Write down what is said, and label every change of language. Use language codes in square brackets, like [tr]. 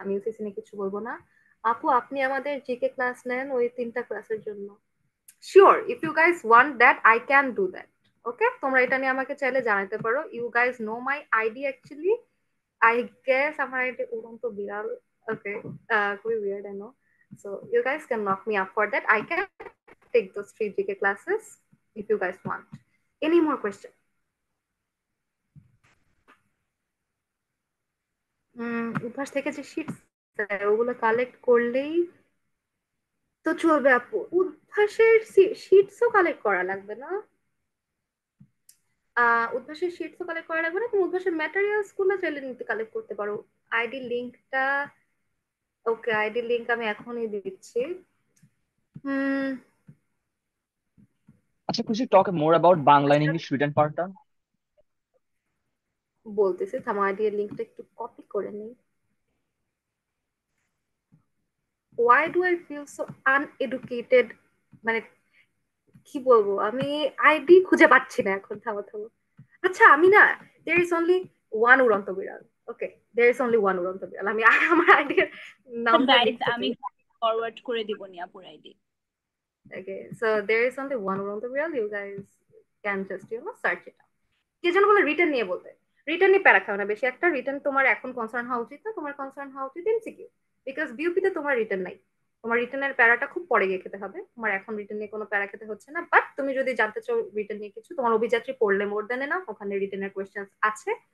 [bn] আমি ইউসিসি নিয়ে কিছু বলবো না। আপু, আপনি আমাদের জিকে ক্লাস নেন ওই 3টা ক্লাসের জন্য। [en] Sure, if you guys want that I can do that. [bn] ওকে, তোমরা এটা নিয়ে আমাকে চাইলে জানাতে পারো। [en] You guys know my ID actually. I guess [bn] আমার এটা উড়ন্ত বিড়াল। [en] Okay, [bn] খুবই [en] weird, I know. So you guys can knock me up for that. I can take those 3 GK classes if you guys want. Any more question? [bn] অভ্যাস থেকে যে shits ওগুলো collect করলেই তো চলবে আপু। উদ্ভাসের শিটসও কালেক্ট করা লাগবে না? উদ্ভাসের শিটসও কালেক্ট করা লাগবে না। তুমি উদ্ভাসের ম্যাটেরিয়ালস গুলো চাইলে নিতে কালেক্ট করতে পারো। আইডি লিঙ্কটা, ওকে আইডি লিঙ্ক আমি এখনই দিচ্ছি। [en] আচ্ছা, could you talk more about Bangla and English written part-টা? [bn] বলতেছি, থামো, আইডি এর লিঙ্কটা একটু কপি করে নিই। [en] Why do I feel so uneducated? [bn] মানে কি বলবো, আমি আইডি খুঁজে পাচ্ছি না এখন। থামো থামো। আচ্ছা, আমি না, [en] there is only one [bn] উড়ন্ত বিড়াল। [en] Okay, there is only one উড়ন্ত বিড়াল। [bn] আমি আমার আইডি এর নামটা [en] guys, [bn] লিখতে আমি ফরওয়ার্ড করে দিব নি আপুর ID. [en] Okay, so there is only one উড়ন্ত বিড়াল। You guys can just search it out. [bn] কে যেন বলে রিটার্ন নিয়ে বলতে। রিটার্ন নিয়ে প্যারা খাও না বেশি একটা। রিটার্ন তোমার এখন কনসার্ন হওয়া উচিত না, তোমার কনসার্ন হওয়া উচিত এমসিকিউ, বিকজ বিউপিতে তোমার রিটার্ন নাই। তোমার রিটেনের প্যারাটা খুব পরে গিয়ে খেতে হবে, তোমার এখন রিটেন নিয়ে কোনো প্যারা খেতে হচ্ছে না। বাট তুমি যদি জানতে চাও রিটেন নিয়ে কিছু, তোমার অভিযাত্রী পড়লে মোর দেন না, ওখানে রিটেনের কোয়েশ্চেন আছে।